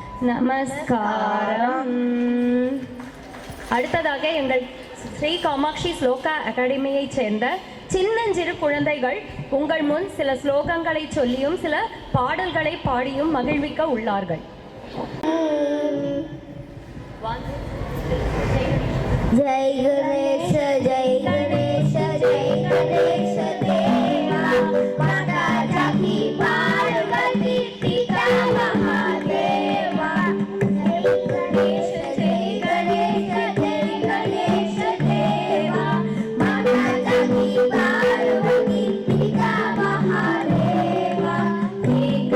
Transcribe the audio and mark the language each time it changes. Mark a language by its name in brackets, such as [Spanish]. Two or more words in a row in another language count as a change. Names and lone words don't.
[Tamil] நமஸ்காரம். அடுத்ததாக எங்கள் ஸ்ரீ காமாட்சி ஸ்லோகா அகாடமியைச் சேர்ந்த சின்னஞ்சிறு குழந்தைகள் உங்கள் முன் சில ஸ்லோகங்களை சொல்லியும் சில பாடல்களை பாடியும் மகிழ்விக்க உள்ளார்கள். [Hindi] जय गणेश जय गणेश जय गणेश देवा माता जाकी पार्वती पिता महादेवा जय गणेश जय गणेश जय गणेश देवा माता जाकी पार्वती पिता महादेवा एक